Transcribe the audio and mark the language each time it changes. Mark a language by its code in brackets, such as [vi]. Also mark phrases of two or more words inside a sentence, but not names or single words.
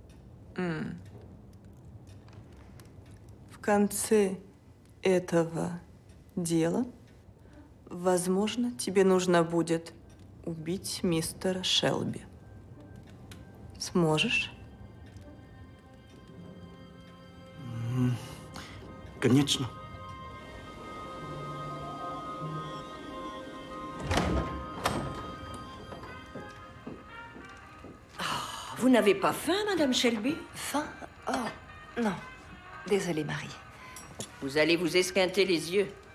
[ru] В конце этого дела, возможно, тебе нужно будет убить мистера Шелби. Сможешь? Конечно. [fr] Vous n'avez pas faim, Madame Shelby? Faim? Oh, non. Désolée, Marie. Vous allez vous esquinter les yeux.